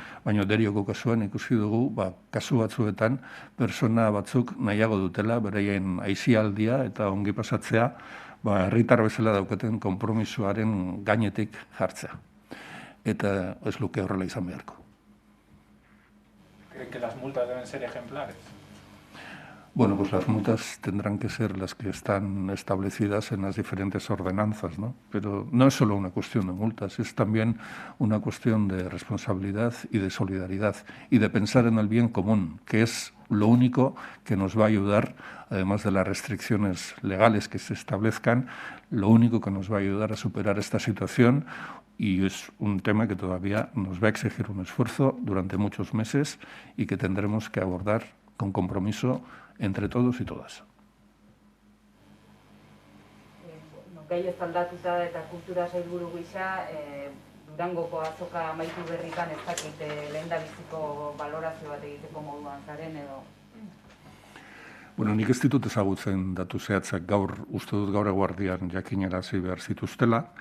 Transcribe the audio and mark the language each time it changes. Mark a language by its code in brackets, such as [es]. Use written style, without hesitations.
[eu] Baina Derioko kasuan ikusi dugu, kasu batzuetan, pertsona batzuk nahiago dutela, beraien aisialdia eta ongi pasatzea, herritar bezala daukaten konpromisoaren gainetik jartzea. Eta ez luke horrela izan beharko. [es] ¿Creen que las multas deben ser ejemplares? Bueno, pues las multas tendrán que ser las que están establecidas en las diferentes ordenanzas, ¿no? Pero no es solo una cuestión de multas, es también una cuestión de responsabilidad y de solidaridad y de pensar en el bien común, que es lo único que nos va a ayudar, además de las restricciones legales que se establezcan, lo único que nos va a ayudar a superar esta situación, y es un tema que todavía nos va a exigir un esfuerzo durante muchos meses y que tendremos que abordar con compromiso entre todos y todas. [eu] Gai ez aldatuta eta kultura sailburu gisa, Durangoko azoka amaitu berritan ez dakit lehendabiziko balorazio bat egiteko moduan zaren edo? Bueno, nik ez ditut ezagutzen datu zehatzak uste dut gaur eguerdian jakinarazi behar zituztela.